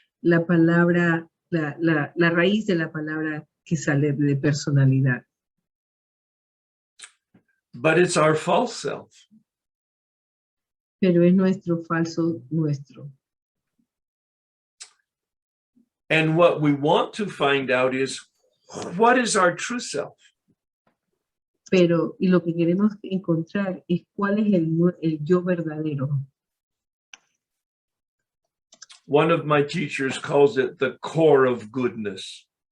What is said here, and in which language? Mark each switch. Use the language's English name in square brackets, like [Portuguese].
[Spanish] La palabra, la raíz de la palabra que sale de personalidad. [English] But it's our false self. [Spanish] Pero es nuestro falso nuestro. [English] And what we want to find out is, what is our true self? [Spanish] Pero, y lo que queremos encontrar es cuál es el yo verdadero. [English] One of my teachers calls it the core of goodness.